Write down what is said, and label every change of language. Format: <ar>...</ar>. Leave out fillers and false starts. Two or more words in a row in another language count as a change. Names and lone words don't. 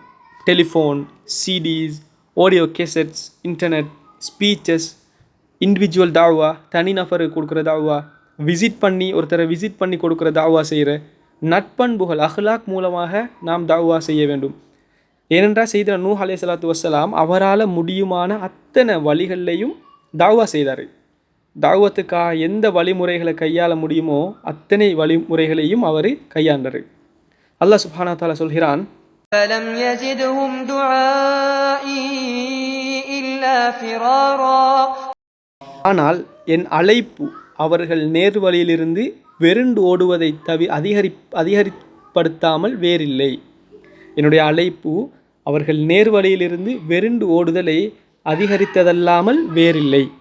<en>telephone, CDs, audio cassettes, internet, speeches, individual</en> <ta>தாவா, தனிநபருக்கு கொடுக்குற தாவா, ஒருத்தரை விசிட் பண்ணி கொடுக்குற தாவா செய்கிற நட்பண்புகள், அஹ்லாக் மூலமாக நாம் தாவா செய்ய வேண்டும். ஏனென்றால் சையதுனா நூஹ்</ta> <ar>عليه الصلاة والسلام</ar> <ta>அவரால் முடியுமான அத்தனை வழிகள்லையும் தாவா செய்தார். தாவத்துக்காக எந்த வழிமுறைகளை கையாள முடியுமோ அத்தனை வழிமுறைகளையும் அவர் கையாண்டார். அல்லாஹ்</ta> <ar>سبحانه وتعالى</ar> <ta>சொல்கிறான்,</ta> <ar>فَلَمْ يَزِدْهُمْ دُعَائِي إِلَّا فِرَارًا.</ar> <ta>ஆனால் என் அழைப்பு அவர்கள் நேர்வழியிலிருந்து வெருண்டு ஓடுவதை அதிகரிப்படுத்தாமல் வேறில்லை. என்னுடைய அழைப்பு அவர்கள் நேர்வழியிலிருந்து வெருண்டு ஓடுதலை அதிகரித்ததல்லாமல் வேறில்லை.</ta>